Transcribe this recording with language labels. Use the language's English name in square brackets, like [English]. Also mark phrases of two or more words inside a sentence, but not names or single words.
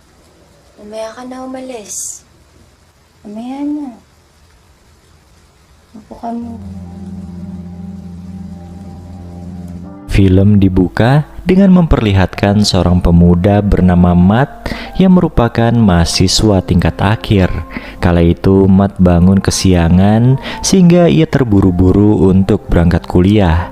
[Filipino] Mamaya ka na umalis. Mamaya na. Upo ka muna. [Indonesian] Film dibuka dengan memperlihatkan seorang pemuda bernama Matt yang merupakan mahasiswa tingkat akhir. Kala itu Matt bangun kesiangan sehingga ia terburu-buru untuk berangkat kuliah.